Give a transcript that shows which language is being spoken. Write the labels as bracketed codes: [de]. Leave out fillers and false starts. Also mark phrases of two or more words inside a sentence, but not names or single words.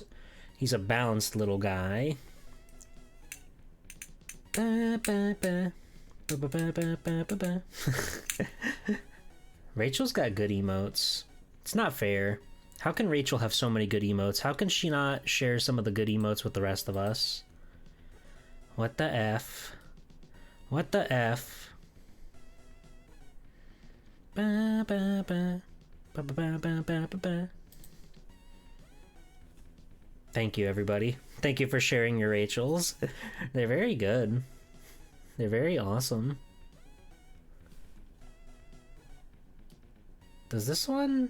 [en] He's a balanced little guy. Rachel's got good emotes. It's not fair. How can Rachel have so many good emotes? How can she not share some of the good emotes with the rest of us? What the F? What the F? Ba, ba, ba. Thank you, everybody. Thank you for sharing your Rachels. They're very good. They're very awesome. Does this one...